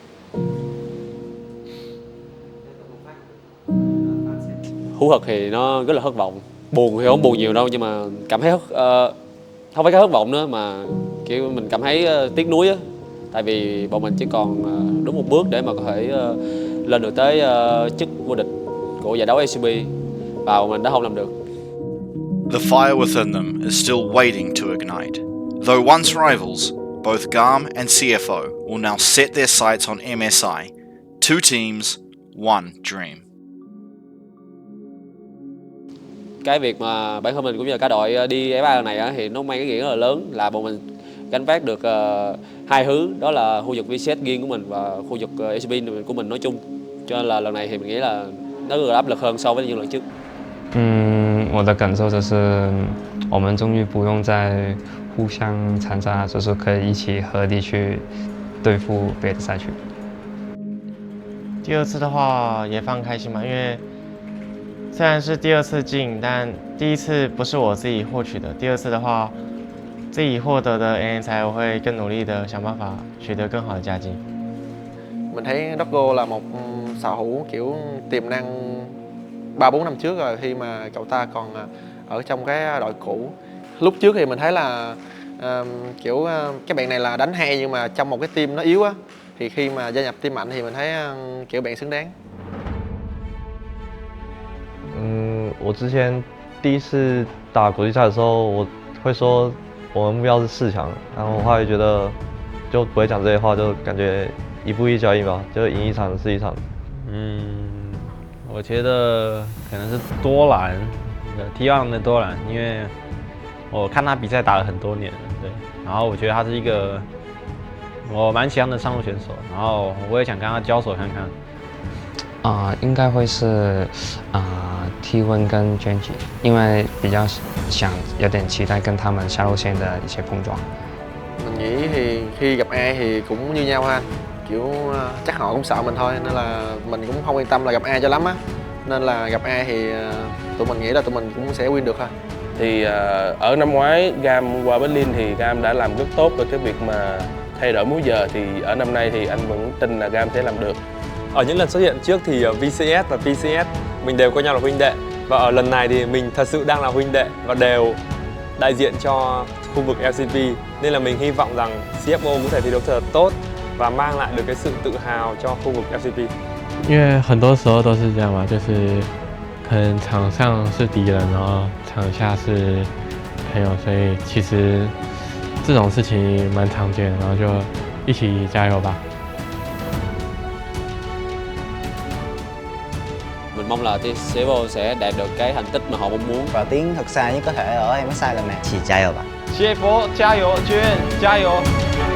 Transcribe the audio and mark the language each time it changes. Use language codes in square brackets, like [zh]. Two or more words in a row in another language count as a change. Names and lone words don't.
[vi] Thú thật thì nó rất là thất vọng. Buồn thì không buồn nhiều đâu, nhưng mà cảm thấy không phải cái thất vọng nữa mà kiểu mình cảm thấy tiếc nuối á. Tại vì bọn mình chỉ còn đúng một bước để mà có thể lên được tới chức vô địch của giải đấu LCP. và bọn mình đã không làm được. [en] The fire within them is still waiting to ignite. Though once rivals, both GARM and CFO will now set their sights on MSI. 2 teams, 1 dream. [vi] Cái việc mà bản thân mình cũng như là cả đội đi F3 lần này á, thì nó mang cái nghĩa rất là lớn là bọn mình gánh vác được 2 thứ, đó là khu vực VCS riêng của mình và khu vực LCP của mình nói chung. Cho nên là lần này thì mình nghĩ là nó rất là áp lực hơn so với những lần trước. [zh] 我的感受就是，我们终于不用再互相残杀，就是可以一起合力去对付别的赛区。第二次的话也非常开心嘛，因为虽然是第2次进，但第1次不是我自己获取的，第2次的话自己获得的 MSI 我会更努力的想办法取得更好的佳绩。 [vi] Mình thấy Doggo là một xạ thủ kiểu tiềm năng 3-4 năm trước rồi, khi mà cậu ta còn ở trong cái đội cũ. Lúc trước thì mình thấy là kiểu cái bạn này là đánh hay nhưng mà trong một cái team nó yếu á, thì khi mà gia nhập team mạnh thì mình thấy kiểu bạn xứng đáng. [zh] 我之前第1次打国际赛的时候，我会说我们目标是4强，然后我后来觉得就不会讲这些话，就感觉一步一脚印吧，就赢1场是1场。我觉得可能是多兰，T1的多兰，因为我看他比赛打了很多年了，对，然后我觉得他是一个我蛮喜欢的上路选手，然后我也想跟他交手看看。应该会是T1跟 Genji， 因为比较想有点期待跟他们下路线的一些碰撞。 [vi] Mình nghĩ thì khi gặp ai thì cũng như nhau ha, kiểu chắc họ cũng sợ mình thôi, nên là mình cũng không yên tâm là gặp ai cho lắm á, nên là gặp ai thì tụi mình nghĩ là tụi mình cũng sẽ win được thôi. Thì ở năm ngoái GAM qua Berlin thì GAM đã làm rất tốt về cái việc mà thay đổi múi giờ, thì ở năm nay thì anh vẫn tin là GAM sẽ làm được. Ở những lần xuất hiện trước thì VCS và PCS mình đều coi nhau là huynh đệ, và ở lần này thì mình thật sự đang là huynh đệ và đều đại diện cho khu vực LCP, nên là mình hy vọng rằng CFO có thể thi đấu thật tốt và mang lại được cái sự tự hào cho khu vực LCP. [zh] 因为很多时候都是这样嘛，就是可能场上是敌人，然后场下是朋友，所以其实这种事情蛮常见，然后就一起加油吧。 [vi] Mình mong là CFO sẽ đạt được cái thành tích mà họ mong muốn và tiến thật xa nhất có thể ở MSI lần này. [zh] Chỉ 加油吧。 CFO 加油，娟加油！